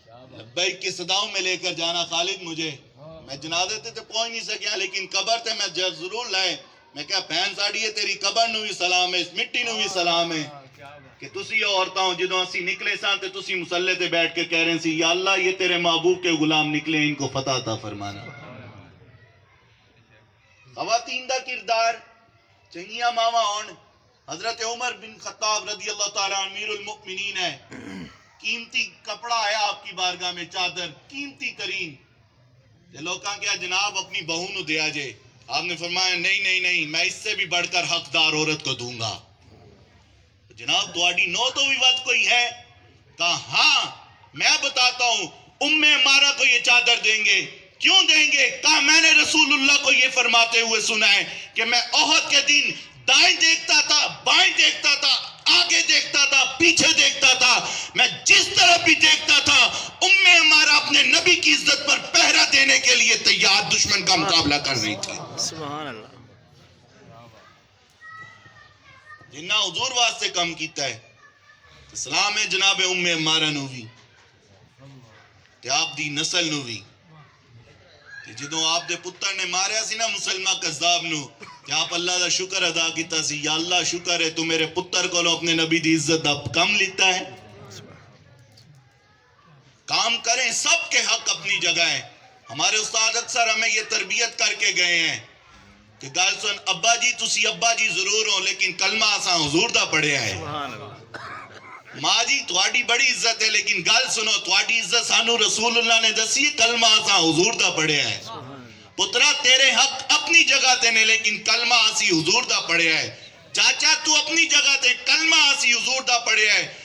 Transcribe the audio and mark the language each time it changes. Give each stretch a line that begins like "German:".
Urdu: لبیک کی صداؤں میں لے کر جانا خالد مجھے.
Punjabi: میں جنازے تے پہنچ نہیں سکیا لیکن قبر تے میں ضرور لائے. میں کہا بہن ساڑی ہے تیری قبر نو بھی سلام ہے, اس مٹی نو بھی سلام ہے کہ تسی عورتاں ہو جدوں اسی نکلے سان تے تسی مصلے تے بیٹھ کے کہہ رہے سی
Urdu: یا اللہ یہ تیرے محبوب کے غلام نکلے, ان کو فتح عطا فرمانا.
Punjabi: خواتین دا کردار چنگیاں ماواں ہون.
Urdu: حضرت عمر بن خطاب رضی اللہ تعالیٰ امیر المؤمنین ہے, قیمتی کپڑا ہے آپ کی بارگاہ میں, چادر قیمتی ترین.
Punjabi: تے لوکاں کیا جناب اپنی بہو نو دیا جے.
Urdu: آپ نے فرمایا نہیں نہیں نہیں, میں اس سے بھی بڑھ کر حقدار عورت کو دوں گا.
Punjabi: جناب تواڈی نو تو بھی ود کوئی ہے؟
Urdu: کہا ہاں میں بتاتا ہوں, عمارہ کو یہ چادر دیں گے. کیوں دیں گے؟ کہا میں نے رسول اللہ کو یہ فرماتے ہوئے سنا ہے کہ میں احد کے دن دائیں دیکھتا تھا, بائیں دیکھتا تھا, آگے دیکھتا تھا, پیچھے دیکھتا تھا, میں جس طرف بھی دیکھتا تھا ہمارا اپنے نبی کی عزت پر پہرا دینے کے لیے تیار دشمن کا مقابلہ کر رہی تھی.
Arabic: سبحان اللہ.
Punjabi: جنہ حضور واسطے کم کیتا ہے. اسلام ہے جناب ہمارا نو بھی تے آپ دی نسل نو بھی. جدوں آپ دے پتر نے ماریا سی نا مسلمہ کذاب نو, تے آپ اللہ دا شکر ادا کیتا سی, یا اللہ شکر ہے تو میرے پتر کو اپنے نبی دی عزت دا کم لیتا ہے.
Urdu: کام کریں, سب کے حق اپنی جگہ ہے. ہمارے استاد اکثر ہمیں یہ تربیت کر کے گئے ہیں کہ
Punjabi: گل سن ابا جی تسی ابا جی ضرور ہو لیکن کلمہ آساں حضور دا پڑھیا ہے.
Arabic: سبحان اللہ.
Punjabi: ماں جی تواڈی بڑی عزت ہے لیکن گل سنو تواڈی عزت سانو رسول اللہ نے دسی, کلمہ آساں حضور دا پڑھیا ہے. پترا تیرے حق اپنی جگہ تے نے لیکن کلمہ آسی حضور دا پڑھیا ہے. چاچا تو اپنی جگہ تے کلمہ آسی حضور دا پڑھیا ہے.